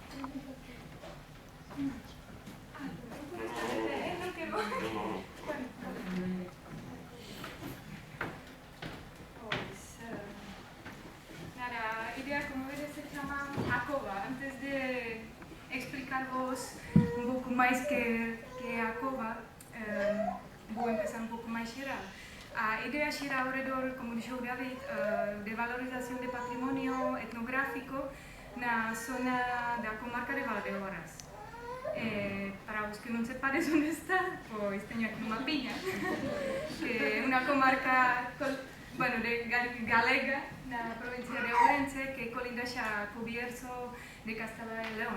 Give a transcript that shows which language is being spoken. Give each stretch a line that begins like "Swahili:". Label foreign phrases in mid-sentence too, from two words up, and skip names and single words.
Galician: Como vedes,
Spanish: se llama ACOVA. Antes de explicaros un poco más que ACOVA, voy a empezar un poco más xeral.
Galician: A idea xera alrededor, como dixo David, de valorización de patrimonio etnográfico na zona da comarca de Valdeorras. Para os que non sepades onde está, pois teño aquí unha piña, que é unha comarca de galega na provincia de Ourense, que colinda xa co Bierzo de Castela e León.